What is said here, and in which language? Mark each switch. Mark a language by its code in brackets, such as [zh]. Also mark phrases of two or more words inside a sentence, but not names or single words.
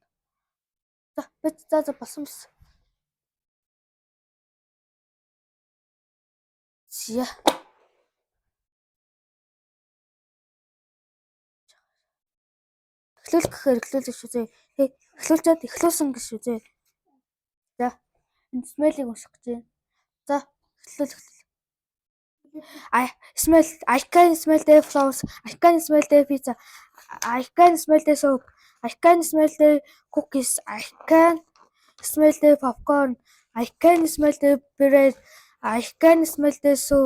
[mn] За болсон. Зя. Эхлүүлэх гэхээр эхлүүлэх шүү зэ. Эхлүүлчихэд эхлүүлсэн гэж шүү зэ. За. Энэ смайлыг унших гэж байна. За, эхлүүл. [en] I can smell the flowers. I can smell the pizza. I can smell the soap. I can smell the cookies. I can smell the popcorn. I can smell the bread. I can smell the soup.